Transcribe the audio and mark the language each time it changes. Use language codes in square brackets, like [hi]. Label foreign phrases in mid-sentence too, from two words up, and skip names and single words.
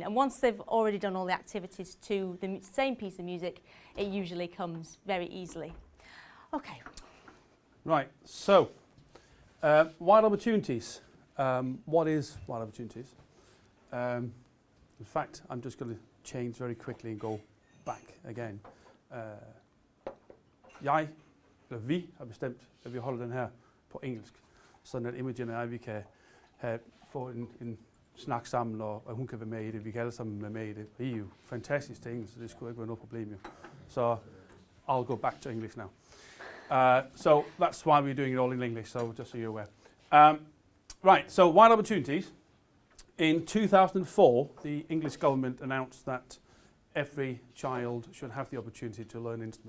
[en] And once they've already done all the activities to the same piece of music, it usually comes very easily. Okay. Right, so wild opportunities. What is wild opportunities? In fact, I'm just going to change very quickly and go back again. [da] Jeg, eller vi, har bestemt, at vi holder den her på engelsk, sådan at Imogen og jeg, vi kan få en snak sammen, og hun kan være med i det. Vi kan alle sammen være med i det. I er jo fantastisk til engelsk, så det skulle ikke være noget problem. Jo. [en] Så I'll go back to English now. So that's why we're doing it all in English, so just so you're aware. Right, so wild opportunities. In 2004, the English government announced that every child should have the opportunity to learn an instrument.